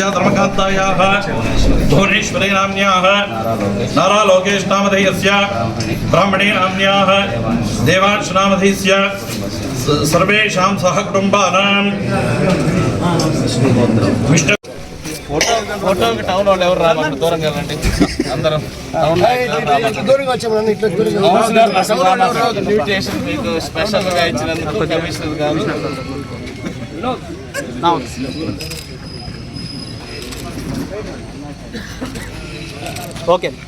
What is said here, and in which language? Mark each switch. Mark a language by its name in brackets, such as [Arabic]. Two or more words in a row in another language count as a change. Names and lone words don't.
[Sanskrit] धर्मकान्तायाः भुवनेश्वरी नाम्न्याः नारा लोकेश नामधेयस्य ब्राह्मणी नाम्न्याः देवांश नामधेयस्य सर्वेषां सहकुटुम्बानां [Telugu] ఫోటోకి టౌన్ వాళ్ళు ఎవరు రామంటారు, దూరంగా రండి అందరం. ఇన్విటేషన్ మీకు స్పెషల్గా ఇచ్చినందుకు కమిషనర్ గారు. ఓకే